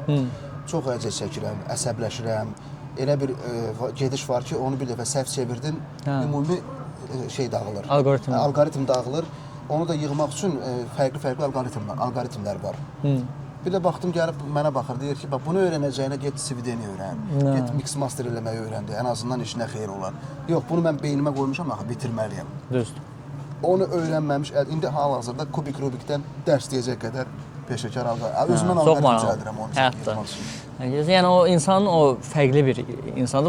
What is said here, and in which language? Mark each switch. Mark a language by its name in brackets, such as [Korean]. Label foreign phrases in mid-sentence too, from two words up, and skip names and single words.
[Azerbaijani] Çox əziyyət çəkirəm, əsəbləşirəm. Elə bir gediş var ki, onu bir dəfə səhv çevirdin, ümumi şey dağılır. Algoritm dağılır. Onu da yığmaq üçün fərqli algoritmlər var. Bir də baxdım, gəlib mənə baxır, deyir ki, bunu öyrənəcəyinə get CVD-ni öyrən, get [English] mix master [Azerbaijani] eləməyi öyrəndi, ən azından işinə xeyir olar. Yox, bunu mən beynimə qoymuşam, axı, bitirməliyəm. Düzdür. Onu öyrənməmiş, indi hal-hazırda Kubik Rubikdən dərs deyəcək qədər peşəkar alqarit. Özümdən alqarit düzəldirəm onu. Həyatda. Yəni o insanın o fərqli bir insandır.